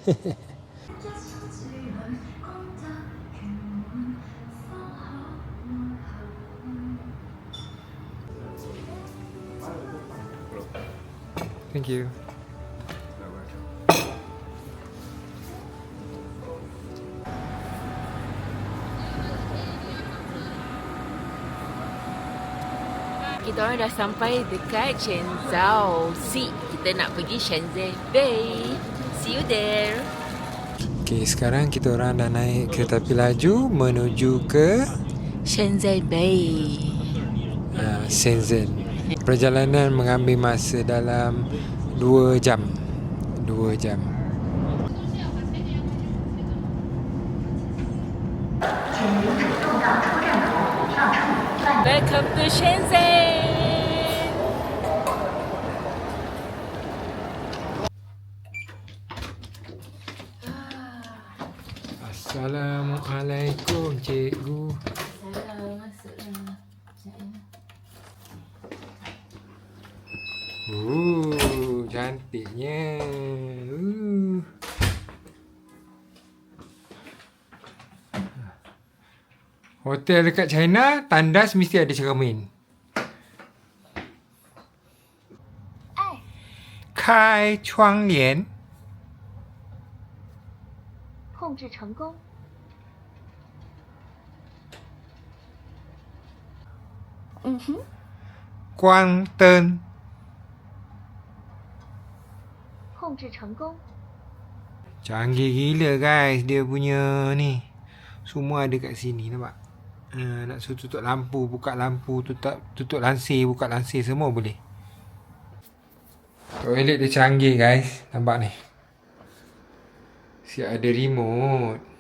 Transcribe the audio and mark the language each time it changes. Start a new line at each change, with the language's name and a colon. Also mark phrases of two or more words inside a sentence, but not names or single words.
English: Thank you.
Malay: Kita orang dah sampai dekat Shenzhou. Kita nak pergi Shenzhen Bay.
English: See you there.
Malay: Okay, sekarang kita orang dah naik kereta api laju menuju ke Shenzhen Bay. Shenzhen. Perjalanan mengambil masa dalam 2 jam. 2 jam.
English: Welcome to Shenzhen.
Malay: Assalamualaikum cikgu. Cantiknya. Hotel dekat China, tandas mesti ada cermin.
Chinese: 开窗帘. 控制成功。 Quang Tân. 控制成功。
Malay: Canggih gila guys dia punya ni. Semua ada kat sini nampak. Nak suruh tutup lampu, buka lampu, tutup lansir, buka lansir semua boleh. Toilet dia canggih guys. Nampak ni. Siap ada remote.